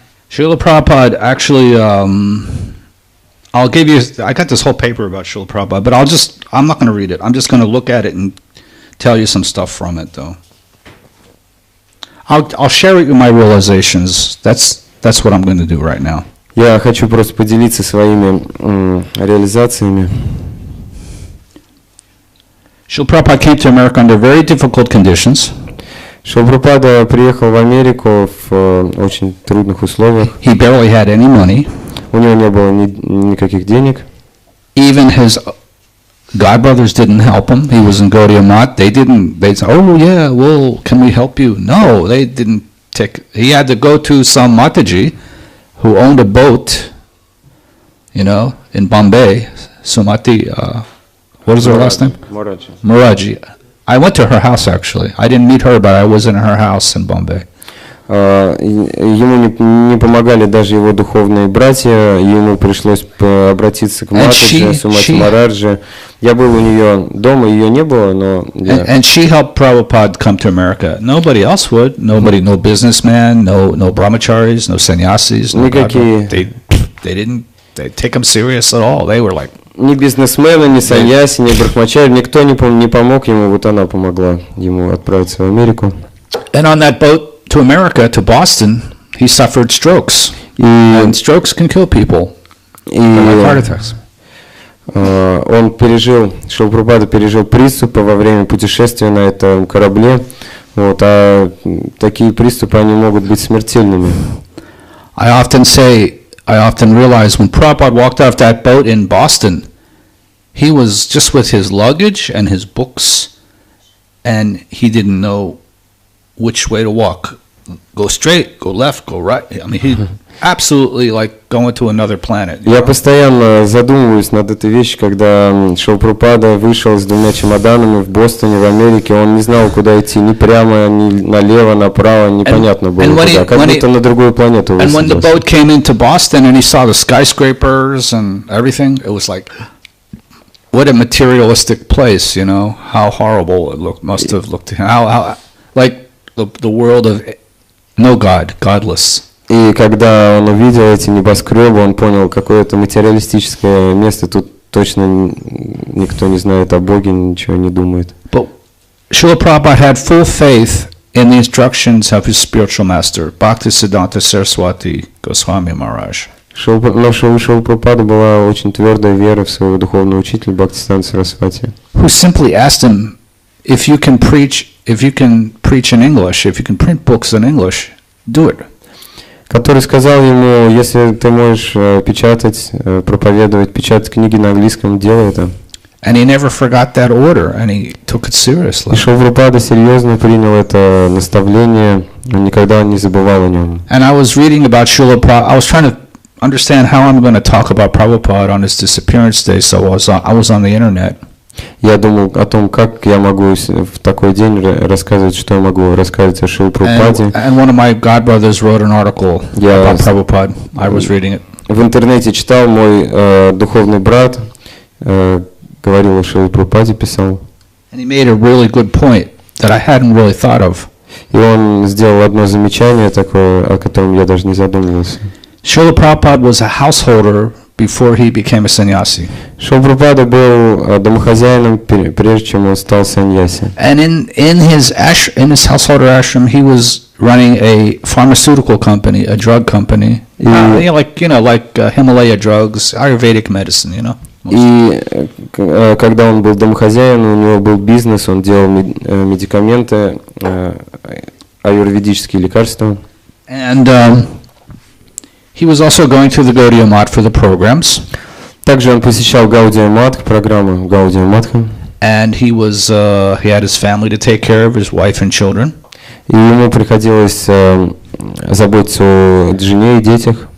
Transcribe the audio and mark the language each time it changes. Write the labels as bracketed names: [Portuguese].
[English] Srila Prabhupada actually, I'll give you, I got this whole paper about Srila Prabhupada, but I'm not going to read it. I'm just going to look at it and tell you some stuff from it, though. I'll share with you my realizations. That's what I'm going to do right now. [Russian] Я хочу просто поделиться своими реализациями. [English] Srila Prabhupada came to America under very difficult conditions. [Russian] Шрила Прабхупада приехал в Америку в очень трудных условиях. [English] He barely had any money. [Russian] У него не было никаких денег. [English] Even his godbrothers didn't help him. He was in Гаудиа-вайшнавской. They said, oh yeah, well, can we help you? No, they didn't take. He had to go to some Mataji who owned a boat, you know, in Bombay. Sumati, what is her last name? Muraji. I went to her house actually. I didn't meet her, but I was in her house in Bombay. [Russian] Ему не помогали даже его духовные братья, ему пришлось обратиться к Матаджи, Сумати Мараджи. Я был у нее дома, ее не было, но... [English] And she helped Prabhupada come to America. Nobody else would. Nobody, no businessman, no brahmacharis, no sannyasis. No they didn't take him serious at all. They were like... [Russian] Ни бизнесмены, ни саньяси, ни брахмачари, никто не помог ему, вот она помогла ему отправиться в Америку. [English] And on that boat to America, to Boston, he suffered strokes. And strokes can kill people. Like heart attacks. [Russian] Он пережил, Шрила Прабхупада пережил приступы во время путешествия на этом корабле. Вот, а такие приступы, они могут быть смертельными. [English] I often realize when Prabhupada walked off that boat in Boston, he was just with his luggage and his books, and he didn't know which way to walk. Go straight, go left, go right. I mean, he absolutely like going to another planet. [Russian] Я постоянно задумываюсь над этой вещью, когда Шрила Прабхупада вышел с 2 чемоданами в Бостоне, в Америке, он не знал, куда идти, ни прямо, ни налево, направо, непонятно было куда, как будто на другую планету высадился. [English] And when the boat came into Boston and he saw the skyscrapers and everything, it was like, what a materialistic place, you know, how horrible it must have looked to him, how like the world of no God, godless. [Russian] И когда он увидел эти небоскребы, он понял, какое это материалистическое место. Тут точно никто не знает о Боге, ничего не думает. [English] But Srila Prabhupada had full faith in the instructions of his spiritual master, Bhaktisiddhanta Saraswati Goswami Maharaj. [Russian] Но у Шрилы Прабхупады была очень твердая вера в своего духовного учителя Бхактисиддханта Сарасвати. [English] Who simply asked him, if you can preach in English, if you can print books in English, do it. [Russian] Который сказал ему, если ты можешь печатать, проповедовать, печатать книги на английском, делай это. [English] And he never forgot that order, and he took it seriously. [Russian] И Шрила Прабхупада серьезно принял это наставление, никогда не забывал о нем. [English] And I was reading about Srila Prabhupada. I was trying to understand how I'm going to talk about Prabhupada on his disappearance day, so I was on the internet. [Russian] Я думал о том, как я могу в такой день рассказывать, что я могу рассказывать о Шриле Прабхупаде. [English] And one of my godbrothers wrote an article about Prabhupada. I was reading it. [Russian] В интернете читал, мой духовный брат говорил о Шриле Прабхупаде, писал. [English] And he made a really good point that I hadn't really thought of. [Russian] И он сделал одно замечание такое, о котором я даже не задумывался. [English] Srila Prabhupada was a householder before he became a sannyasi. [Russian] Шрила Прабхупада был домохозяином, прежде чем он стал саньяси. [English] And in his householder ashram, he was running a pharmaceutical company, a drug company, like Himalaya drugs, Ayurvedic medicine, you know. [Russian] И когда он был домохозяином, у него был бизнес, он делал медикаменты, аюрведические лекарства. [English] And he was also going to the Гаудиа-вайшнавской for the programs. [Russian] Также он посещал Гаудиа-вайшнавскую программы Гаудиа-вайшнавской. [English] And he had his family to take care of, his wife and children. [Russian] И ему приходилось заботиться о жене и детях.